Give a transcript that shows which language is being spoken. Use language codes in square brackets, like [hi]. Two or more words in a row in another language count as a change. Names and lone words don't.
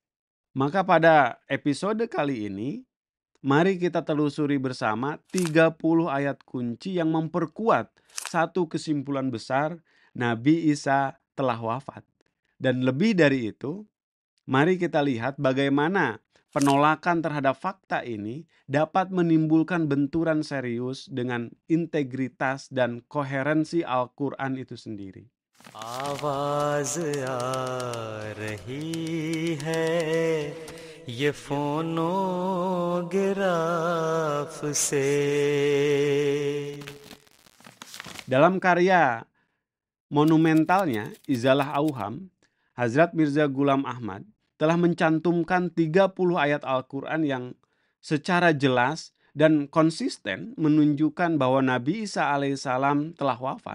[id] Maka pada episode kali ini, mari kita telusuri bersama 30 ayat kunci yang memperkuat satu kesimpulan besar, Nabi Isa telah wafat. Dan lebih dari itu, mari kita lihat bagaimana penolakan terhadap fakta ini dapat menimbulkan benturan serius dengan integritas dan koherensi Al-Quran itu sendiri. [hi] आवाज आ रही है ये फोनोग्राफ से। [id] Dalam karya monumentalnya Izalah Auham, Hazrat Mirza Ghulam Ahmad telah mencantumkan 30 ayat Al-Quran yang secara jelas dan konsisten menunjukkan bahwa Nabi Isa alaihissalam telah wafat.